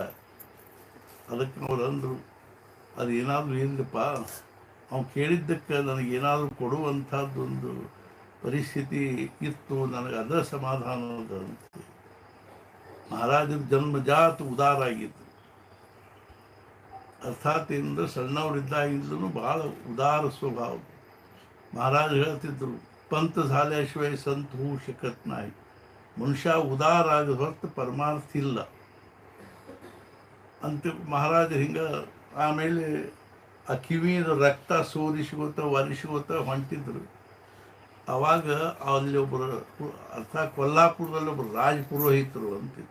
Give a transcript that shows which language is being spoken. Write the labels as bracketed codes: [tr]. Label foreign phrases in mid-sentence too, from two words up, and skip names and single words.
[kn] ಅದಕ್ಕೆ ಅವ್ರು ಅಂದರು, ಅದು ಏನಾದರೂ ಇರಲಿಪ್ಪ, ಅವ್ನು ಕೇಳಿದ್ದಕ್ಕೆ ನನಗೇನಾದರೂ ಕೊಡುವಂಥದ್ದೊಂದು ಪರಿಸ್ಥಿತಿ ಇತ್ತು, ನನಗೆ ಅದರ ಸಮಾಧಾನ ಅಂತ. ಮಹಾರಾಜರ ಜನ್ಮಜಾತ ಉದಾರ ಆಗಿತ್ತು. ಅರ್ಥಾತ್ ಏನಂದ್ರೆ ಸಣ್ಣವರಿದ್ದಾಗಿಂದಲೂ ಬಹಳ ಉದಾರ ಸ್ವಭಾವ. ಮಹಾರಾಜ ಹೇಳ್ತಿದ್ರು, [mr] पंत झाल्याशिवाय संत होऊ शकत नाही. मनुष्य उदार [kn] ಆಗ ಹೊರತು ಪರಮಾರ್ಥ ಇಲ್ಲ ಅಂತ ಮಹಾರಾಜ ಹಿಂಗೆ. ಆಮೇಲೆ ಆ ಕಿವಿಯಿಂದ ರಕ್ತ ಸೋರಿಸ್ಕೋತ ಒರೆಸ್ಕೋತ ಹೊಂಟಿದ್ರು. ಆವಾಗ ಅಲ್ಲಿ ಒಬ್ಬರು, ಅರ್ಥಾತ್ ಕೊಲ್ಲಾಪುರದಲ್ಲಿ ಒಬ್ಬರು ರಾಜ ಪುರೋಹಿತರು ಅಂತಿದ್ರು.